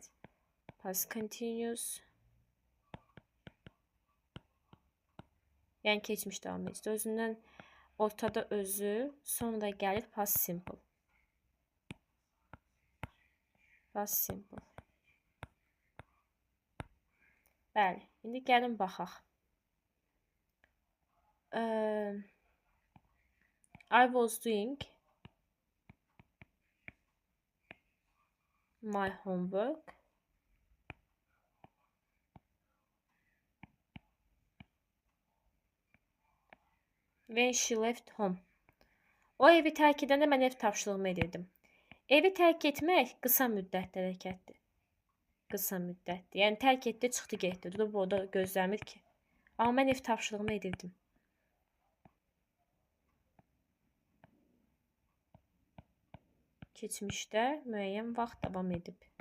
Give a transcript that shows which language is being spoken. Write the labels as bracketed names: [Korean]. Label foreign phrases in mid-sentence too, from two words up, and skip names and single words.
[English] Past continuous. [Azerbaijani] Yəni, keçmiş davam edir. Özündən ortada özü, sonra gəlir [English] past simple. Past simple. [Azerbaijani] Bəli, indi gəlin baxaq. [English] I was doing my homework. When she left home. [Azerbaijani] O evi tərk edəndə mən ev tapşırığımı edirdim. Evi tərk etmək qısa müddətli hərəkətdir. Qısa müddətli. Yəni tərk etdi, çıxdı, getdi. Durub orada gözləmir ki. Amma mən ev tapşırığımı edirdim. Keçmişdə müəyyən vaxt davam edib.